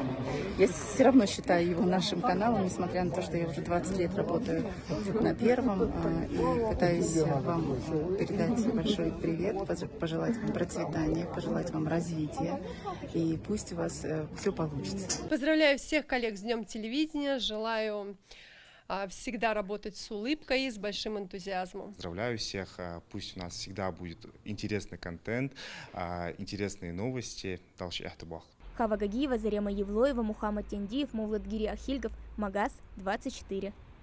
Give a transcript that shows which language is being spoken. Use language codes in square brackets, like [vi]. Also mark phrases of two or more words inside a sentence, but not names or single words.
[ru] Я все равно считаю его нашим каналом, несмотря на то, что я уже 20 лет работаю на Первом, и пытаюсь вам передать большой привет, пожелать вам процветания, пожелать вам развития, и пусть у вас все получится. Поздравляю всех коллег с Днем телевидения, желаю всегда работать с улыбкой и с большим энтузиазмом. Поздравляю всех, пусть у нас всегда будет интересный контент, интересные новости. Хава Гагиева, Зарема Евлоева, Мухаммад Тендиев, Мовлад Гири Ахильгов, Магаз 24.